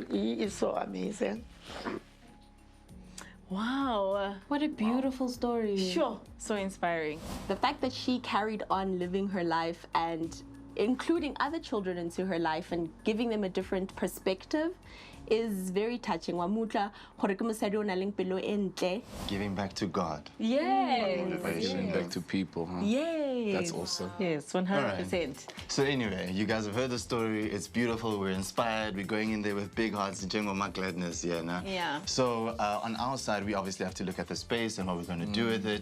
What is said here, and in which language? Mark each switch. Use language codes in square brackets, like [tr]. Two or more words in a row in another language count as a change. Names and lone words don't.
[en] He is so amazing. Wow. What a beautiful story. Sure. So inspiring. The fact that she carried on living her life and including other children into her life and giving them a different perspective is very touching. [tn] Wamutla gore ke mosadi o nang le pelo e ntle. [en] Giving back to God. Yes. Giving back to people, huh? Yes. That's awesome. Yes, 100%. So anyway, you guys have heard the story. It's beautiful. We're inspired. We're going in there with big hearts. Jengoma gladness, Yeah. So on our side, we obviously have to look at the space and what we're going to do with it.